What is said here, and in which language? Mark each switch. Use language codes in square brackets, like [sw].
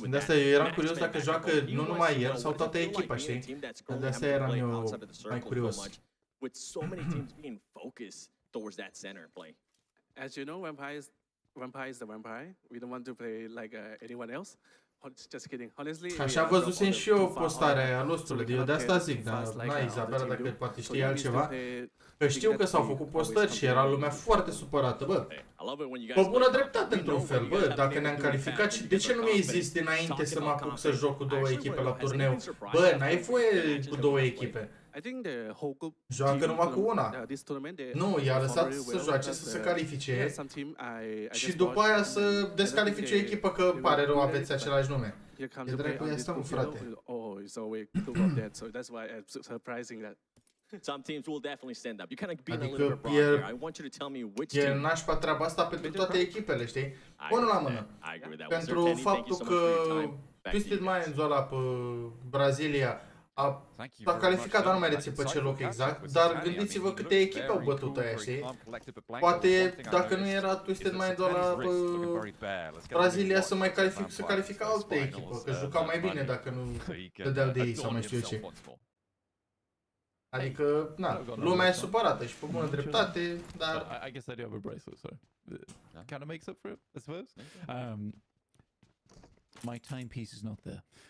[ro] De asta eu eram curios dacă joacă nu numai el sau toată echipa, știi? De asta eram eu mai curios. [en] With so many teams being focused towards that center play. As you know, Vampire is the Vampire. We don't want to play like anyone else. Just kidding. Honestly, [ro] așa văzusem și eu postarea aia lostului, eu de asta zic, dar n-ai Izabela dacă poate știi altceva. Că știu că s-au făcut postări și era lumea foarte supărată, bă. Pe bună dreptate într-un fel, bă, dacă ne-am calificat și de ce nu mi-ai zis dinainte să mă apuc să joc cu două echipe la turneu? Bă, n-ai voie cu două echipe. Joacă numai cu una. Nu, i-a lăsat să joace, să se califice și după aia să descalifice o echipă că pare rău aveți același nume. E dracu, ia stă, mă, frate. [en] Some teams will definitely stand up. You kind of being a little bit broad here. I want you to tell me which team. [ro] E nașpa treaba asta pentru toate echipele, știi? Unul la mână. Pentru faptul că Twisted Minds ăla pe Brazilia s-a calificat, dar nu mai rețin pe ce loc exact, dar gândiți-vă câte echipe au bătut aia, știi? Poate dacă nu era Twisted Mind ăla pe Brazilia să mai califica altă echipă, că jucau mai bine dacă nu dădeau de ei sau mai știu eu ce. Adică, na, lumea e supărată și pe bună dreptate, dar... [en] I guess I do have a bracelet, so kind of makes up for it, I suppose. My timepiece is not there.